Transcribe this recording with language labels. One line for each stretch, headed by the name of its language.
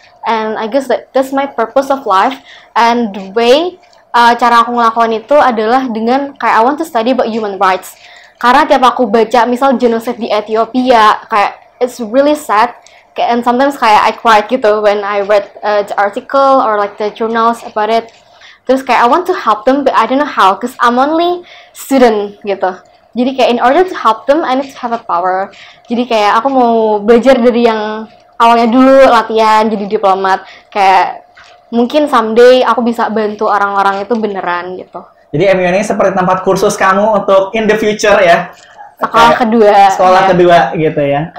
English: And I guess that's my purpose of life. And the way
Indonesian: cara aku ngelakuin itu adalah dengan kayak
English: I want to study about human rights.
Indonesian: Karena tiap aku baca misal genocide di Ethiopia, kayak
English: it's really sad. And sometimes
Indonesian: kayak
English: I cried
Indonesian: gitu
English: when I read the article or like the journals about it.
Indonesian: Terus kayak
English: I want to help them, but I don't know how, cause I'm only student
Indonesian: gitu. Jadi kayak
English: in order to help them, I need to have a power.
Indonesian: Jadi kayak aku mau belajar dari yang awalnya dulu latihan jadi diplomat, kayak mungkin someday aku bisa bantu orang-orang itu beneran gitu. Jadi MUN ini seperti tempat kursus kamu untuk
English: in the future
Indonesian: ya? Sekolah kedua gitu ya?